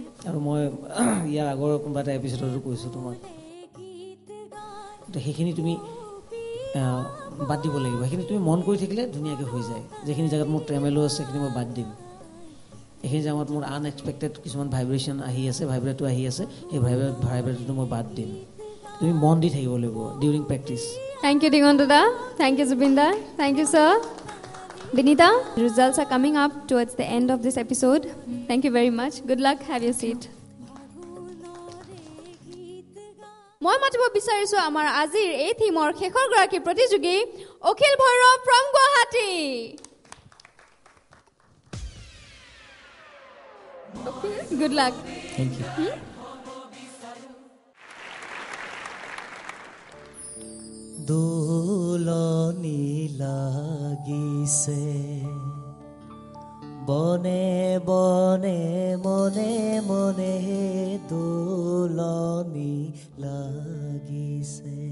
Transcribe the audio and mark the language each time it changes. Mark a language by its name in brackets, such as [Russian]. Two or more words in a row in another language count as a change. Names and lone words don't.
[Assamese] আৰু মই ইয়াৰ আগৰ কোনোবা এটা এপিছডতো কৈছোঁ তোমাক সেইখিনি তুমি বাদ দিব লাগিব সেইখিনি তুমি মন কৰি থাকিলে ধুনীয়াকৈ হৈ যায় যিখিনি জেগাত মোৰ ট্ৰেমেলো আছে সেইখিনি মই বাদ দিম এইখিনি জেগাত মোৰ আনএক্সপেক্টেড কিছুমান ভাইব্ৰেশ্যন আহি আছে ভাইব্ৰেটো আহি আছে সেই ভাইব্ৰেটোটো মই বাদ দিম তুমি মন দি থাকিব লাগিব [English] during practice Thank you, Diganta da. Thank you, Zubinda. Thank you, sir. Vinita, results are coming up towards the end of this episode. Thank you very much. Good luck. Have your seat. [Assamese] মই মাতিব বিচাৰিছো আমাৰ আজিৰ এই থিমৰ শেষৰ গৰাকী প্ৰতিযোগী অখিল ভৈৰৱ from গুৱাহাটী [English] Good luck. Thank you. [Assamese] দোলনি লাগিছে বনে বনে মনে মনে দোলনি লাগিছে